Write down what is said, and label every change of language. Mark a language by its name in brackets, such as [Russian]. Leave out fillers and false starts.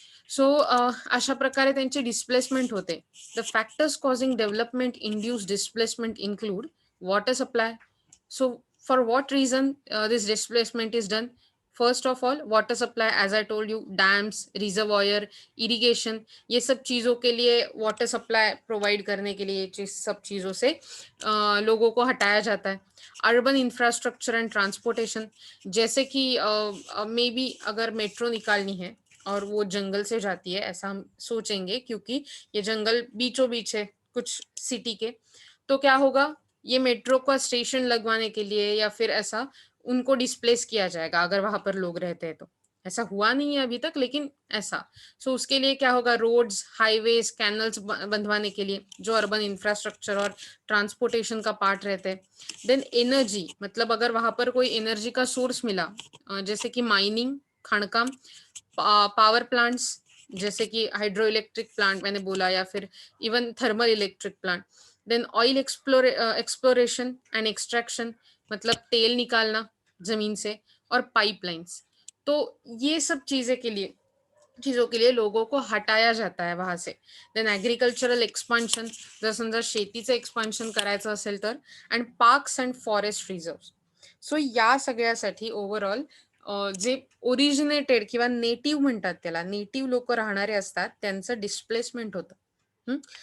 [Marathi] So अशा प्रकारे त्यांचे डिस्प्लेसमेंट होते. [English] The factors causing development induced displacement include water supply. So for what reason this displacement is done? First of all, water supply, as I told you, dams, reservoir, irrigation, [Hindi] ये सब चीज़ों के लिए water supply provide करने के लिए ये सब चीज़ों से लोगों को हटाया जाता है. अर्बन इंफ्रास्ट्रक्चर एंड ट्रांसपोर्टेशन, जैसे कि मे बी अगर मेट्रो निकालनी है और वो जंगल से जाती है, ऐसा हम सोचेंगे क्योंकि ये जंगल बीचों बीच है कुछ सिटी के, तो क्या होगा, ये मेट्रो का स्टेशन लगवाने के लिए या फिर ऐसा उनको डिस्प्लेस किया जाएगा अगर वहां पर लोग रहते हैं तो. ऐसा हुआ नहीं है अभी तक, लेकिन ऐसा. सो उसके लिए क्या होगा, रोड्स, हाईवेज, कैनल्स बंधवाने के लिए जो अर्बन इंफ्रास्ट्रक्चर और ट्रांसपोर्टेशन का पार्ट रहते हैं. देन एनर्जी, मतलब अगर वहां पर कोई एनर्जी का सोर्स मिला, जैसे कि माइनिंग, खाणकाम, पावर प्लांट्स, जैसे कि हाइड्रो इलेक्ट्रिक प्लांट मैंने बोला, या फिर even thermal electric plant. Than oil exploration and extraction, मतलब तेल निकालना जमीन से, और पाइपलाइंस. तो ये सब चीजों के लिए लोगों को हटाया जाता है वहां से. [Marathi] देन ॲग्रिकल्चरल एक्सपान्शन, जर समजा शेतीचं एक्सपान्शन करायचं असेल तर. And parks and forest reserve. So या सगळ्यासाठी ओव्हरऑल जे ओरिजिनेटेड किंवा नेटिव्ह म्हणतात, त्याला नेटिव्ह लोक राहणारे असतात, त्यांचं डिस्प्लेसमेंट होतं.